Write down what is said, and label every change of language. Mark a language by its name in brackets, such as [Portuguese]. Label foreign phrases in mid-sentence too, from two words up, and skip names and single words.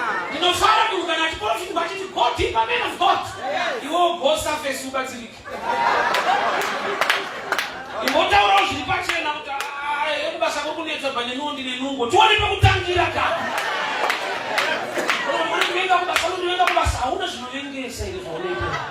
[Shona] Ndinofara munhu kana achiprofita achiti, [English] "Go deeper, man of God." Iwewe go surface ubatsirike. [Shona] Imbotaurawo zviri pachena kuti, "Ah, ekubasa kuri kunetsa bva nen'ondi nenungo. Tione pekutangira ka." Unoenda kubasa, hauna zvinovengesa here zvaunoita.